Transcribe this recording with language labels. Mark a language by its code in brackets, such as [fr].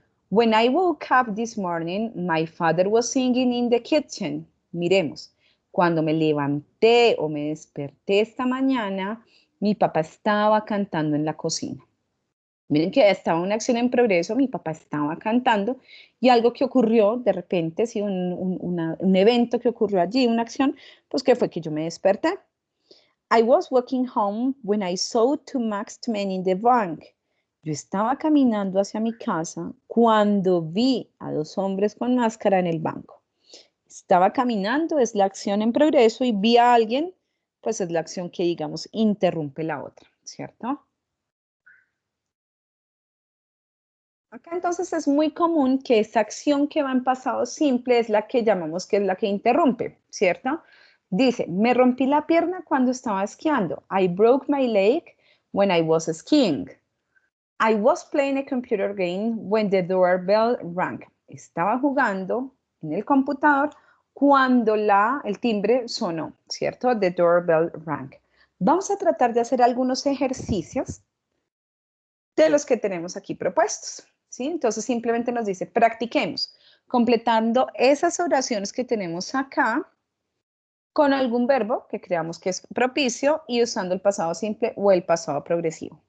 [en] When I woke up this morning, my father was singing in the kitchen. [es] Miremos, cuando me levanté o me desperté esta mañana, mi papá estaba cantando en la cocina. Miren que estaba una acción en progreso, mi papá estaba cantando y algo que ocurrió de repente, sí, un evento que ocurrió allí, una acción, pues que fue que yo me desperté. [en] I was walking home when I saw two masked men in the bank. [es] Yo estaba caminando hacia mi casa cuando vi a dos hombres con máscara en el banco. Estaba caminando, es la acción en progreso, y vi a alguien, pues es la acción que, digamos, interrumpe la otra, ¿cierto? Acá entonces es muy común que esa acción que va en pasado simple es la que llamamos que es la que interrumpe, ¿cierto? Dice, me rompí la pierna cuando estaba esquiando. [en] I broke my leg when I was skiing. I was playing a computer game when the doorbell rang. [es] Estaba jugando en el computador cuando el timbre sonó, ¿cierto? [en] The doorbell rang. [es] Vamos a tratar de hacer algunos ejercicios de los que tenemos aquí propuestos, ¿sí? Entonces simplemente nos dice, practiquemos, completando esas oraciones que tenemos acá con algún verbo que creamos que es propicio y usando el pasado simple o el pasado progresivo.